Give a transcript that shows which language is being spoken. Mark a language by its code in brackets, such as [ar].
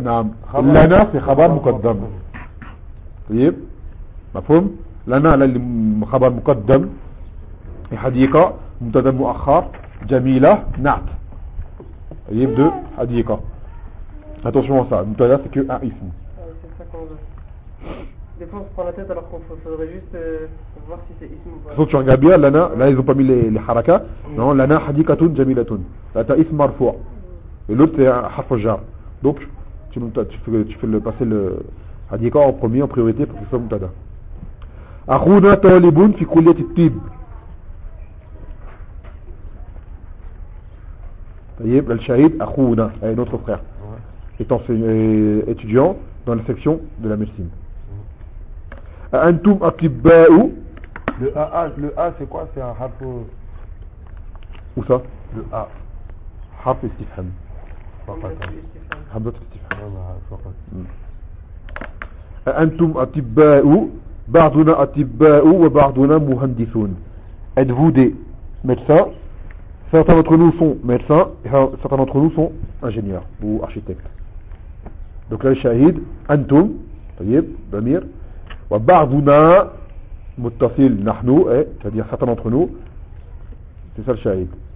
[ar] نعم لنا في خبر مقدم طيب مفهوم لنا اللي خبر مقدم حديقة مبتدا مؤخر جميلة نعت طيب دو حديقة [fr] attention à ça [ar] مبتدا [fr] c'est que un [ar] اسم [fr] des fois on se prend la tête alors qu'on faudrait juste voir si c'est ism ou pas. Surtout en Gabia, là ils ont pas mis les harakas. Non, là t'as ism marfoua. Et l'autre c'est harf jar. Donc tu fais passer le hadika en premier, en priorité pour que ce soit mutada. [ar] Akhuna talibun fi kulliyat at-tib. [fr] Tayeb, le shahid akhuna, et notre frère, est étudiant dans la section de la médecine. [ar] أنتم أطباء؟ [fr] le A c'est quoi? C'est un harf où ça? Le A [ar] harf istifham. Harf istifham. Harf istifham. أنتم أطباء؟ بعضنا أطباء وبعضنا مهندسون. [fr] Êtes-vous des médecins? Certains d'entre nous sont médecins et certains d'entre nous sont ingénieurs ou architectes. Donc là le shahid [ar] أنتم طيب بامير وبعضنا متصل نحن [fr] c'est-à-dire certains d'entre nous, c'est ça le shahid.